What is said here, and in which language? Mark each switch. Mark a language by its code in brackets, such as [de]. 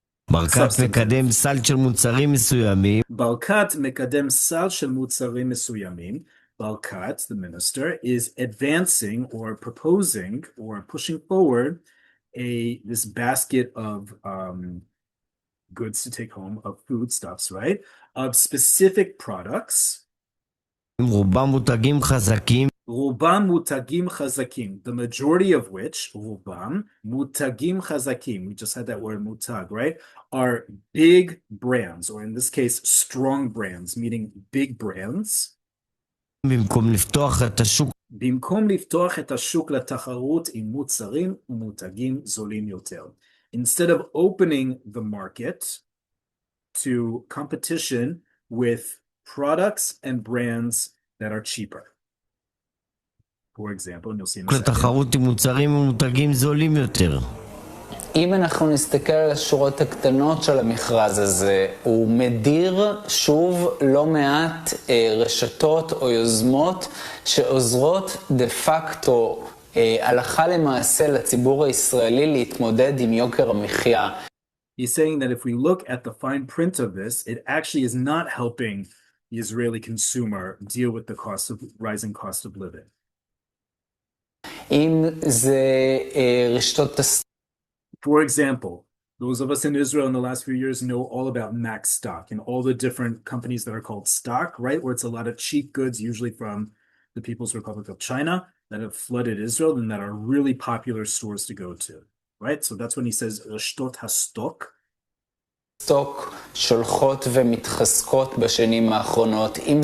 [he] ברקת מקדם סל של מוצרים מסוימים. ברקת מקדם סל של מוצרים מסוימים. [en] Balkat, the minister, is advancing or proposing or pushing forward this basket of goods to take home, of foodstuffs, right? Of specific products. [he] רובם מותגים חזקים. רובם מותגים חזקים, [en] the majority of which, [he] רובם, מותגים חזקים, [en] we just had that word מותג, right? Are big brands, or in this case, strong brands, meaning big brands. [he] במקום לפתוח את השוק. במקום לפתוח את השוק לתחרות עם מוצרים ומותגים זולים יותר. [en] Instead of opening the market to competition with products and brands that are cheaper. For example, you'll see in a second. [he] לתחרות עם מוצרים ומותגים זולים יותר. אם אנחנו נסתכל על השורות הקטנות של המכרז הזה, הוא מדיר שוב לא מעט רשתות או יוזמות שעוזרות דה פקטו הלכה למעשה לציבור הישראלי להתמודד עם יוקר המחיה. [en] He's saying that if we look at the fine print of this, it actually is not helping the Israeli consumer deal with the rising cost of living. [he] אם זה רשתות [en] For example, those of us in Israel in the last few years know all about Max Stock and all the different companies that are called stock, right? Where it's a lot of cheap goods, usually from the People's Republic of China, that have flooded Israel and that are really popular stores to go to, right? So that's when he says, [he] Reshtot HaStok. סטוק שולחות ומתחזקות בשנים האחרונות.